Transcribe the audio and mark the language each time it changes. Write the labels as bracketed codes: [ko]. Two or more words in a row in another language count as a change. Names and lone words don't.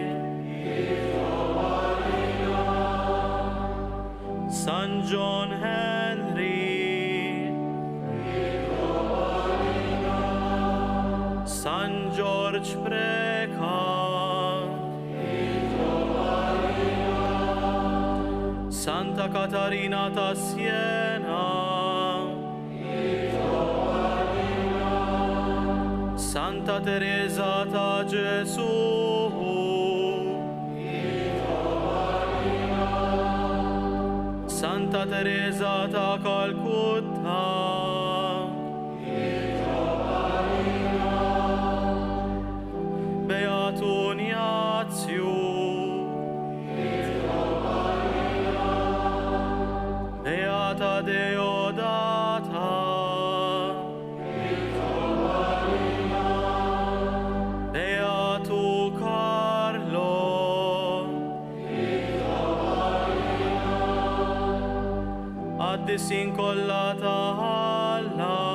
[it] San John Henry. San George Preca. Santa Catarina da Siena. Santa Teresa da Gesù. Santa Teresa da Calcutta. Beato Ignazio. Beata Deodata. Beato Carlo. Addisincollata alla.